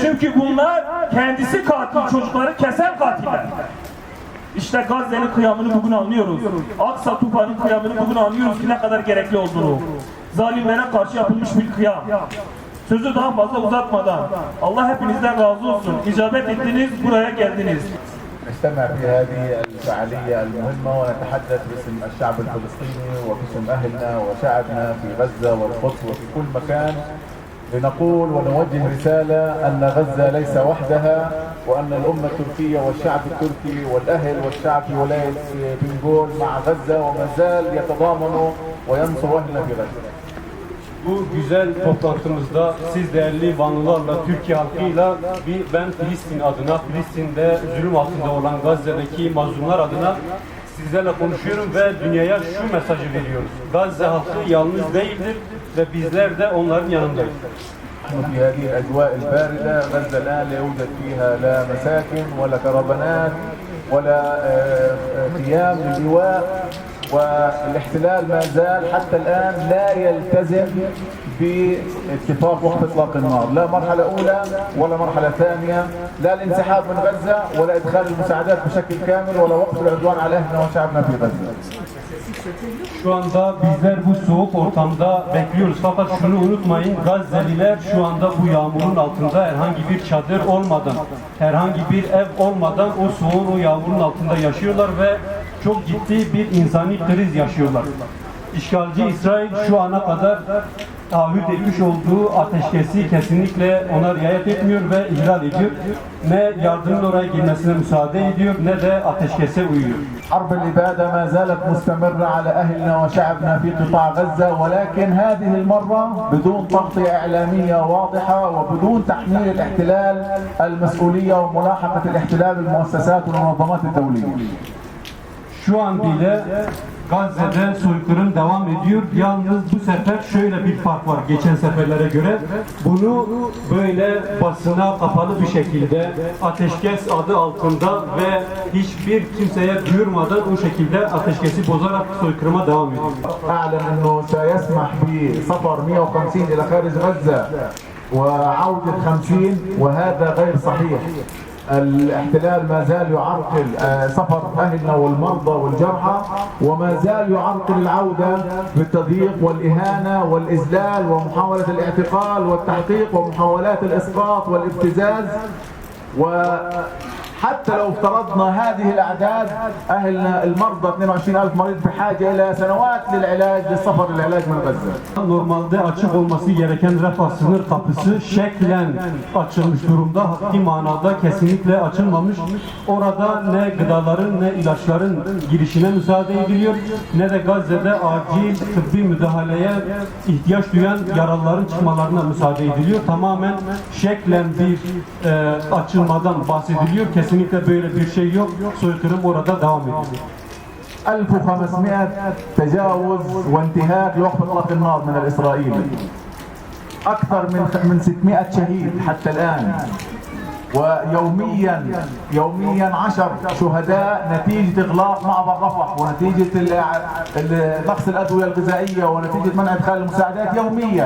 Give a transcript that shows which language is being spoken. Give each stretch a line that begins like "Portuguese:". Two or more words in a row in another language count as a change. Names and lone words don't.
Turkish: Çünkü bunlar kendisi katil, çocukları kesen katiller. İşte Gazze'nin kıyamını bugün anlıyoruz. Aksa tufanın kıyamını bugün anlıyoruz ki ne kadar gerekli olduğunu. Zalimlere karşı yapılmış bir kıyam. Sözü daha fazla uzatmadan Allah hepinizden razı olsun. İcabet ettiniz, buraya geldiniz.
Arabic: نجتمع في هذه الفعالية المهمة ونتحدث باسم الشعب الفلسطيني وباسم أهلنا وشعبنا في غزة والقدس وفي كل مكان لنقول ونوجه رسالة أن غزة ليس وحدها وأن الأمة التركية والشعب التركي والأهل والشعب في ولاية بنغول مع غزة وما زال يتضامنوا وينصر أهلنا في غزة.
Turkish: Bu güzel toplantımızda siz değerli Vanlılarla, Türkiye halkıyla ben Filistin adına, Filistin'de zulüm altında olan Gazze'deki mazlumlar adına sizlerle konuşuyorum ve dünyaya şu mesajı veriyoruz. Gazze halkı yalnız değildir ve bizler de onların yanındayız.
Arabic: في هذه الأجواء الباردة غزة الآن لا يوجد فيها لا مساكن ولا كرفانات ولا قيام للإيواء والاحتلال ما زال حتى الآن لا يلتزم باتفاق وقف إطلاق النار لا مرحلة أولى ولا مرحلة ثانية لا الانسحاب من غزة ولا إدخال المساعدات بشكل كامل ولا وقف العدوان على أهلنا وشعبنا في غزة.
Turkish: Şu anda bizler bu soğuk ortamda bekliyoruz. Fakat şunu unutmayın, Gazze'liler şu anda bu yağmurun altında herhangi bir çadır olmadan, herhangi bir ev olmadan o soğuğun, o yağmurun altında yaşıyorlar ve çok ciddi bir insani kriz yaşıyorlar. İşgalci İsrail şu ana kadar taahhüt etmiş olduğu ateşkesi kesinlikle ona riayet etmiyor ve ihlal ediyor. Ne yardımın oraya girmesine müsaade ediyor ne de ateşkese uyuyor.
Arabic: حرب الإبادة ما زالت مستمرة على أهلنا وشعبنا في قطاع غزة ولكن هذه المرة بدون تغطية إعلامية واضحة وبدون تحميل الاحتلال المسؤولية وملاحقة الاحتلال بالمؤسسات والمنظمات الدولية.
Turkish: Şu an bile Gazze'de soykırım devam ediyor. Yalnız bu sefer şöyle bir fark var geçen seferlere göre. Bunu böyle basına kapalı bir şekilde ateşkes adı altında ve hiçbir kimseye duyurmadan o şekilde ateşkesi bozarak soykırıma devam ediyor.
Arabic: أعلن أنه سيسمح بسفر 150 إلى خارج غزة وعودة 50 وهذا غير صحيح. الاحتلال ما زال يعرقل سفر أهلنا والمرضى والجرحى وما زال يعرقل العودة بالتضييق والإهانة والإذلال ومحاولة الاعتقال والتحقيق ومحاولات الإسقاط والابتزاز. وحتى لو افترضنا هذه الأعداد أهلنا المرضى 22,000 مريض بحاجة إلى سنوات للعلاج للسفر للعلاج من غزة.
Turkish: Normalde açık olması gereken refah sınır kapısı şeklen açılmış durumda. Hakiki manada kesinlikle açılmamış. Orada ne gıdaların ne ilaçların girişine müsaade ediliyor ne de Gazze'de acil tıbbi müdahaleye ihtiyaç duyan yaralıların çıkmalarına müsaade ediliyor. Tamamen şeklen bir açılmadan bahsediliyor. Kesinlikle böyle bir şey yok. Soykırım orada devam ediyor.
Arabic: 1500 تجاوز وانتهاك لوقف اطلاق النار من الاسرائيلي. اكثر من 600 شهيد حتى الان. ويوميا 10 شهداء نتيجة إغلاق معبر رفح ونتيجة نقص الأدوية الغذائية ونتيجة منع إدخال المساعدات يوميا.